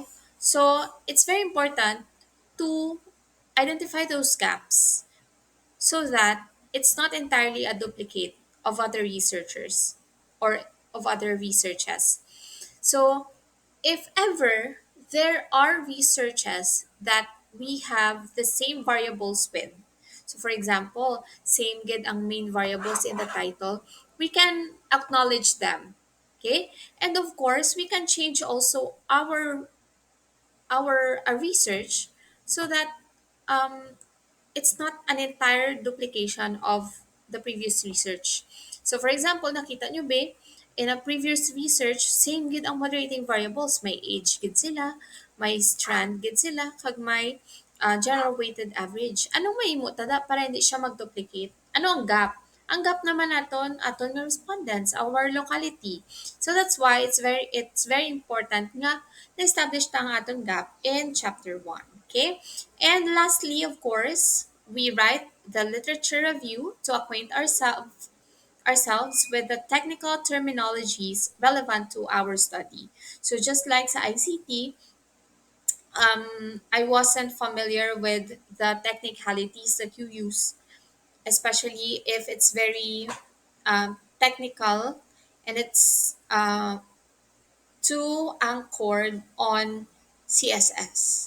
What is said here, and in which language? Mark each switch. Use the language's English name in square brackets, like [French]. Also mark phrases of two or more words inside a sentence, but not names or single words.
[English] So it's very important to identify those gaps so that it's not entirely a duplicate of other researchers, or of other researches. So, if ever there are researches that we have the same variables with, so for example, same [Hiligaynon] gid ang [English] main variables in the title, we can acknowledge them. Okay? And of course, we can change also our research so that um, it's not an entire duplication of the previous research. So for example, [Filipino] nakita nyo ba, [English] in a previous research, same [Hiligaynon] gid ang [English] moderating variables. [Hiligaynon] May age gid sila, may strand gid sila, kag may general weighted average. Anong mahimo tada para hindi siya mag-duplicate? Ano ang gap? Ang gap naman aton nga respondents, [English] our locality. So that's why it's very important [Hiligaynon] nga na-establish ta ang aton [English] gap in chapter 1. Okay? And lastly, of course, we write the literature review to acquaint ourselves with the technical terminologies relevant to our study. So just like sa ICT, I wasn't familiar with the technicalities that you use, especially if it's very technical and it's too anchored on CSS.